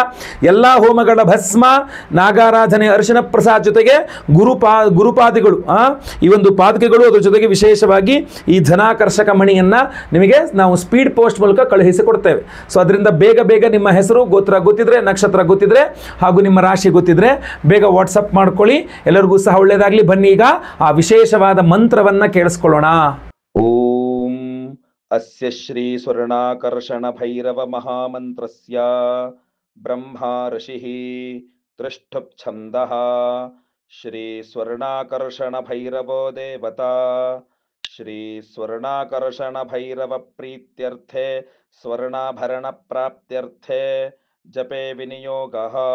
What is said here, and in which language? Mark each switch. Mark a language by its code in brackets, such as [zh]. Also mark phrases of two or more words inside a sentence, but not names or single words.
[kn] ಎಲ್ಲ ಹೋಮಗಳ ಭಸ್ಮ, ನಾಗಾರಾಧನೆ, ಅರಿಶಿನ ಪ್ರಸಾದ ಜೊತೆಗೆ ಗುರುಪಾದಿಗಳು, ಈ ಒಂದು ಪಾದಕೆಗಳು, ಅದ್ರ ಜೊತೆಗೆ ವಿಶೇಷವಾಗಿ ಈ ಧನಾಕರ್ಷಕ ಮಣಿಯನ್ನ ನಿಮಗೆ ನಾವು [en] speed post [kn] ಮೂಲಕ ಕಳುಹಿಸಿಕೊಡ್ತೇವೆ. ಸೊ ಅದರಿಂದ ಬೇಗ ಬೇಗ ನಿಮ್ಮ ಹೆಸರು ಗೋತ್ರ ಗೊತ್ತಿದ್ರೆ, ನಕ್ಷತ್ರ ಗೊತ್ತಿದ್ರೆ ಹಾಗೂ ನಿಮ್ಮ ರಾಶಿ ಗೊತ್ತಿದ್ರೆ ಬೇಗ ವಾಟ್ಸಪ್ ಮಾಡ್ಕೊಳ್ಳಿ. ಎಲ್ಲರಿಗೂ ಸಹ ಒಳ್ಳೆಯದಾಗಲಿ. ಬನ್ನಿ ಈಗ ಆ ವಿಶೇಷವಾದ ಮಂತ್ರವನ್ನ ಕೇಳಿಸ್ಕೊಳ್ಳೋಣ. [sa] ಓಂ ಅಸ್ಯ ಶ್ರೀ ಸ್ವರ್ಣಾಕರ್ಷಣ ಭೈರವ ಮಹಾಮಂತ್ರಸ್ಯ ಬ್ರಹ್ಮಾ ಋಷಿಃ ತ್ರಿಷ್ಠುಪ್ ಛಂದಃ ಶ್ರೀ ಸ್ವರ್ಣಾಕರ್ಷಣ ಭೈರವೋ ದೇವತಾ ಶ್ರೀ ಸ್ವರ್ಣಾಕರ್ಷಣ ಭೈರವ ಪ್ರೀತ್ಯರ್ಥೆ ಸ್ವರ್ಣಾಭರಣ ಪ್ರಾಪ್ತ್ಯರ್ಥೆ ಜಪೆ ವಿನಿಯೋಗಃ.